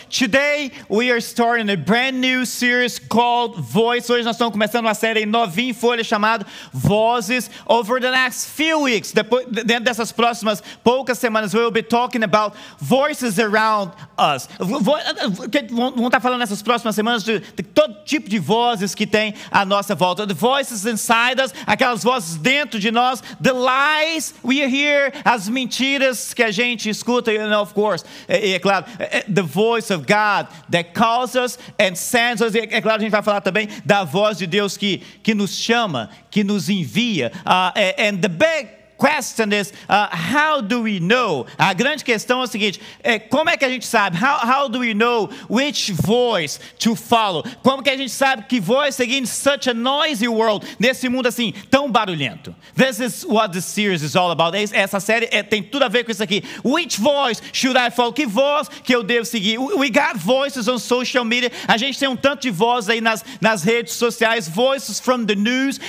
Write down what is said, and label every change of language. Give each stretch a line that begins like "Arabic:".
English: today we are starting a brand new series called Voice.
Portuguese: Hoje nós estamos começando uma série novinha em folha chamada Vozes.
English: Over the next few weeks,
Portuguese: dentro dessas próximas poucas semanas,
English: we will be talking about voices around us.
Portuguese: Vamos estar falando nessas próximas semanas de todo tipo de vozes que tem à nossa volta.
English: The voices inside us,
Portuguese: aquelas vozes dentro de nós.
English: The lies we hear,
Portuguese: as mentiras que a gente escuta,
English: of course.
Portuguese: É claro,
English: the voice of God that calls us and sends us.
Portuguese: É claro, a gente vai falar também da voz de Deus que nos chama, que nos envia.
English: And the big question is, how do we know?
Portuguese: A grande questão é o seguinte, como é que a gente sabe?
English: How do we know which voice to follow?
Portuguese: Como que a gente sabe que voz seguir
English: in such a noisy world,
Portuguese: nesse mundo assim, tão barulhento?
English: This is what this series is all about.
Portuguese: Essa série tem tudo a ver com isso aqui.
English: Which voice should I follow?
Portuguese: Que voz que eu devo seguir?
English: We got voices on social media.
Portuguese: A gente tem um tanto de vozes aí nas redes sociais.
English: Voices from the news.